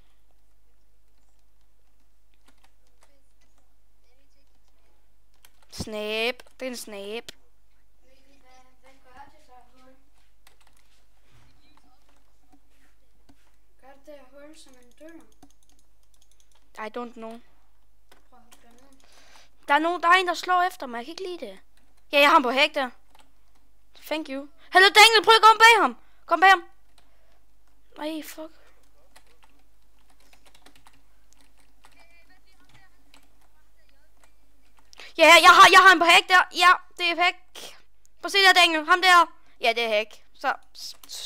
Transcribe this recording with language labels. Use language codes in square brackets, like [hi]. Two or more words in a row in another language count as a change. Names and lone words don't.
[da] Snap. Det er en snap. Hvad gør det der hul? Gør det der hul som en dør? [en] I don't know. [da] Prøv at hoppe derned. Der er en, der slår efter mig. Jeg kan ikke lide det. Ja, jeg har ham på hæk der. [en] Thank you. [da] Hallo, Daniel, prøv at komme bag ham. Kom bag ham. Ej, fuck. Ja, jeg har ham på hæk der. Ja, det er hæk. Prøv at se der, Daniel. Ham der. Ja, det er hæk. Så. Suicide.